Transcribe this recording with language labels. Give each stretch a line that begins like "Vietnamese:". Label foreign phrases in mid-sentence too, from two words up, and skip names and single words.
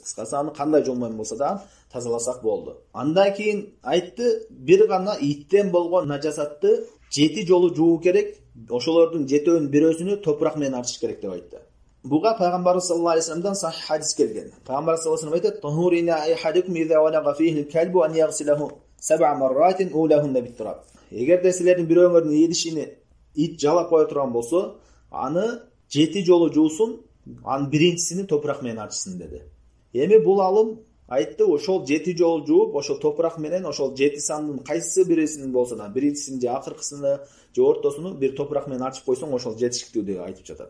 Kyrgyz: Кыскасы аны кандай жол менен болсо да тазаласак болду. Андан кийин айтты, бир гана иттен болгон najasatты 7 жолу жуу керек. Ошолордун 7-өн бирөөсүнү топурак менен арчыш керек деп айтты. Буга пайгамбарыбыз
Arabic: صلى الله عليه وسلم
Kyrgyz: сахih хадис келген. Пайгамбар
Arabic: صلى الله عليه وسلم
Kyrgyz: айтат:
Arabic: "طهور إناء أحدكم إذا ولغ فيه الكلب أن يغسله سبع مرات أولاهن بالتراب."
Kyrgyz: Эгерде силердин бирөөңөрдүн едишини ит жалап кое турган болсо, аны 7 жолу жуусун, анын биринчисини топурак менен арчысын деди. Эми бул алым айтты, ошол 7 жолу жууп, ошол топурак менен ошол 7 сандын кайсы бирисинин болсо да, биринчисин же акыркысыны же ортосуну бир топурак менен арчып койсоң, ошол жетишиктүү деп айтып жатат.